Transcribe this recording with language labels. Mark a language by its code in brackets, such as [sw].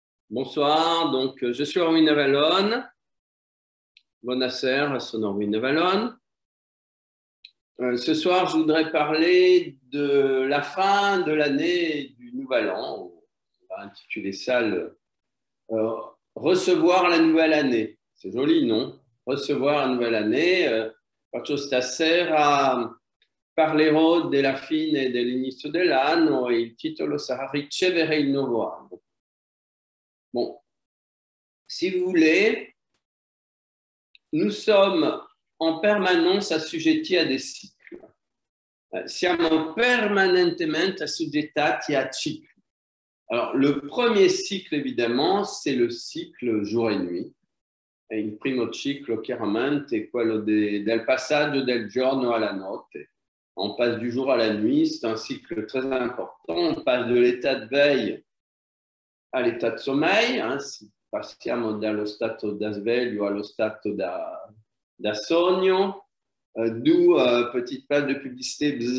[fr] Bonsoir, donc je suis Armin Avalon. [it] Buonasera, sono Armin Avalon. [fr] Ce soir, je voudrais parler de la fin de l'année du Nouvel An. On va intituler ça Recevoir la nouvelle année. C'est joli, non? Recevoir la nouvelle année. [it] Faccio stasera parlerò della fine dell'inizio dell'anno e il titolo sarà Ricevere il nuovo anno. [fr] Bon, si vous voulez, nous sommes en permanence assujettis a des cycles. [it] Siamo permanentemente assoggettati a cicli. [fr] Alors, le premier cycle, évidemment, c'est le cycle jour et nuit. [it] E il primo ciclo, chiaramente, è quello del passaggio del giorno alla notte. [fr] On passe du jour à la nuit, c'est un cycle très important. On passe de l'état de veille à l'état de sommeil. [it] Si passiamo dallo stato da sveglio allo stato da sogno, [fr] d'où petite page de publicité.